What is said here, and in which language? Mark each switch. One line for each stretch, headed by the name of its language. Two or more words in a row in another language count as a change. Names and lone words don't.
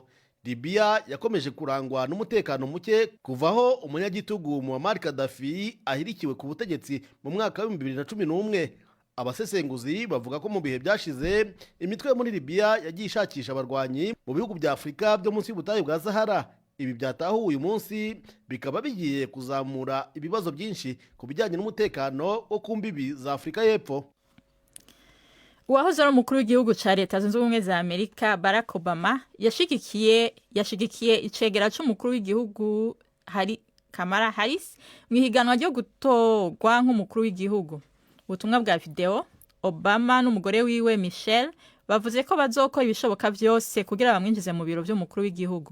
Kinyarwanda: Libya yakomeje kurangwa n'umutekano muke kuvaho umunyagitugu Muammar Gaddafi ahirikiwe ku butegetsi mu mwaka wa 2011. Abasesenguzi bavuga ko mu bihe byashize imitwe muri Libya yagiye ishakisha abarwanyi mu bihugu bya Afrika byo munsi y'ubutayu bwa Sahara. Ibi byatahuye uyu munsi bikaba bigiye kuzamura ibibazo byinshi ku bijyanye n'umutekano wo ku mbibi za Afrika y'Epfo.
Rundi: Uwahoze ari umukuru w'igihugu ca leta zunze ubumwe za Amerika Barack Obama yashigikiye icegera c'umukuru w'igihugu Kamala Harris mwihiganwa ryo gutorwa nk'umukuru w'igihugu. Ubutumwa bwa video, Obama n'umugore wiwe Michelle bavuze ko bazokora ibishoboka byose kugira bamwinjize mu biro by'umukuru w'igihugu.